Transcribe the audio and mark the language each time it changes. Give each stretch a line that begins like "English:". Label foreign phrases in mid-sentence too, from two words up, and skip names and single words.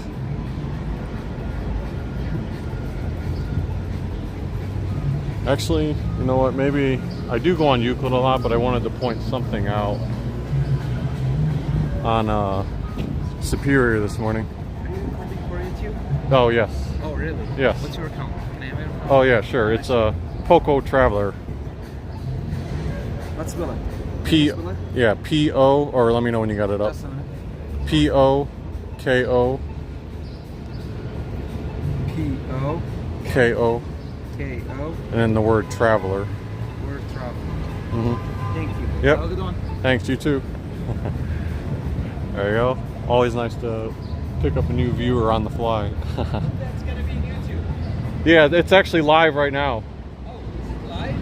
English: Actually, you know what, maybe I do go on Euclid a lot, but I wanted to point something out on Superior this morning. Are you recording for YouTube? Oh, yes. Oh, really? Yes. What's your account? Can I have it? Oh, yeah, sure. It's a Poco Traveler. Let's spell it. Yeah, P-O, or let me know when you got it up. P-O-K-O. P-O. K-O. K-O. And then the word Traveler. Word travel. Mm-hmm. Thank you. Yep. Have a good one. Thanks, you too. There you go. Always nice to pick up a new viewer on the fly. That's going to be YouTube. Yeah, it's actually live right now. Oh, is it live?